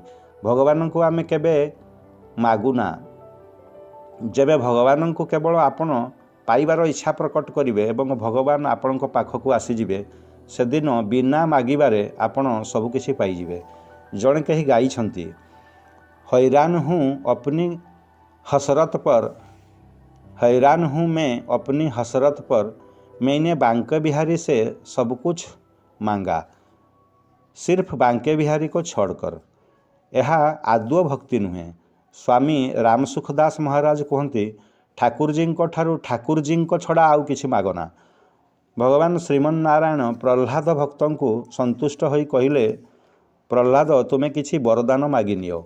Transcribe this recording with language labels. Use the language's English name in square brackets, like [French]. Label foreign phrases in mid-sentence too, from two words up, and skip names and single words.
[Odia] ଭଗବାନଙ୍କୁ ଆମେ କେବେ ମାଗୁନା। ଯେବେ ଭଗବାନଙ୍କୁ କେବଳ ଆପଣ ପାଇବାର ଇଚ୍ଛା ପ୍ରକଟ କରିବେ ଏବଂ ଭଗବାନ ଆପଣଙ୍କ ପାଖକୁ ଆସିଯିବେ, ସେଦିନ ବିନା ମାଗିବାରେ ଆପଣ ସବୁକିଛି ପାଇଯିବେ। ଜଣେ କେହି ଗାଇଛନ୍ତି, [Hindi] हैरान हूँ अपनी हसरत पर, हैरान हूँ मैं अपनी हसरत पर, मैंने बांके बिहारी से सब कुछ मांगा, सिर्फ बांके बिहारी को छोड़कर। [Odia] ଏହା ଆଦୌ ଭକ୍ତି ନୁହେଁ। ସ୍ୱାମୀ ରାମସୁଖଦାସ ମହାରାଜ କୁହନ୍ତି, ଠାକୁରଜୀଙ୍କ ଠାରୁ ଠାକୁରଜୀଙ୍କ ଛଡ଼ା ଆଉ କିଛି ମାଗନା। ଭଗବାନ ଶ୍ରୀମନ୍ନାରାୟଣ ପ୍ରହ୍ଲାଦ ଭକ୍ତଙ୍କୁ ସନ୍ତୁଷ୍ଟ ହୋଇ କହିଲେ, ପ୍ରହ୍ଲାଦ ତୁମେ କିଛି ବରଦାନ ମାଗିନିଅ।